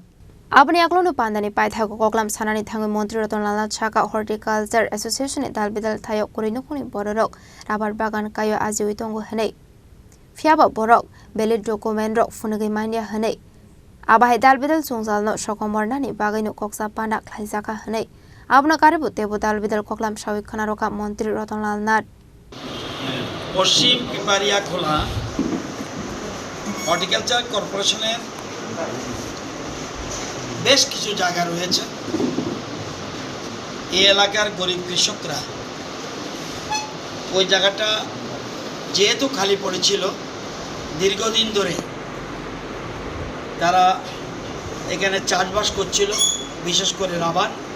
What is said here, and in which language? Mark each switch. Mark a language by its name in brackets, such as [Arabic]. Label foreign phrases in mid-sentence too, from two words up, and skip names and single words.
[Kok Borok] Abani aklonu pandani paithago koklam sanani thangu Mantri Ratanlal Nath Chaka Horticulture Association e dalbidal thayo korinukuni borok rabar bagan kayo ajiwi tongo hanei fiaba borok [English] valid document [Kok Borok] rok funagi mania hanei abahe dalbidal chungjalno sokomornani bagaino koksa panda khlaijaka hanei Abna karibu tebo dalbidal koklam shawik khanaroka Mantri Ratanlal Nath [Bangla] পশ্চিম পিপারিয়া খোলা হর্টিকালচার কর্পোরেশনের বেশ কিছু জায়গা রয়েছে এই এলাকার গরিব কৃষকরা ওই জায়গাটা যেহেতু খালি পড়েছিল দীর্ঘদিন ধরে তারা এখানে চাষবাস করছিল বিশেষ করে রাবার